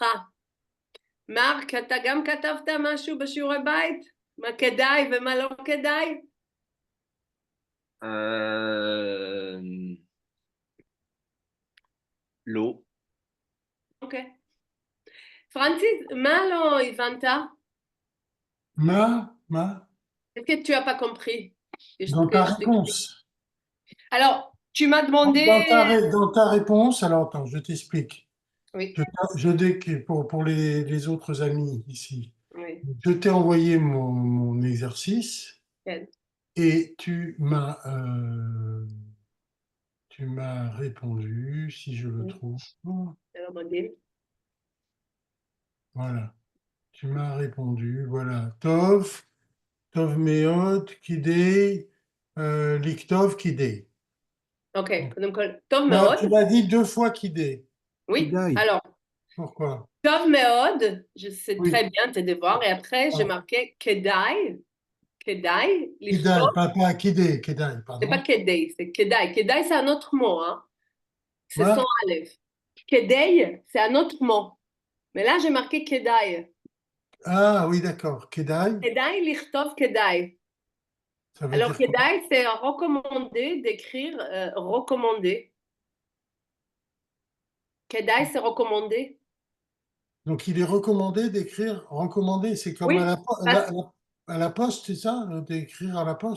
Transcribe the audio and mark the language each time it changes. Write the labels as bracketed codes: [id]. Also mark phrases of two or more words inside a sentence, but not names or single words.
[he] מרק, אתה גם כתבת משהו בשיעורי בית? מה כדאי ומה לא כדאי? לא. אוקיי. פרנסיס, מה לא הבנת? Ma [fr] Qu'est-ce que tu n'as pas compris? Dans ta réponse. Alors, tu m'as demandé... Dans ta réponse, alors attends, je t'explique. Oui. Pour les autres amis ici, Oui. je t'ai envoyé mon exercice Okay. et tu m'as répondu, si je le trouve. Voilà. Tu m'as répondu, voilà. [he] טוב מאוד, כדאי, לכתוב, כדאי. Ok, קודם כל, טוב מאוד. [fr] Tu l'as dit 2 fois Kidei. Oui, [he] כדאי. [fr] alors, Pourquoi? [he] טוב מאוד, [fr] je sais Oui. très bien tes devoirs, et après j'ai marqué [he] כדאי, כדאי, לכתוב, [fr] Pas Kidei, Kedai, pardon. c'est pas כדאי, c'est כדאי, כדאי c'est un autre mot, hein. C'est Ouais. sans [he] aleph. כדאי, [fr] c'est un autre mot. Mais là j'ai marqué כדאי. Ah oui, d'accord. [he] Kedai, כדאי לכתוב כדאי. [fr] ça veut Alors dire quoi? כדאי c'est recommandé d'écrire recommandé. כדאי c'est recommandé. Donc, il est recommandé d'écrire recommandé. C'est comme Oui, à la poste, c'est ça? D'écrire à la poste?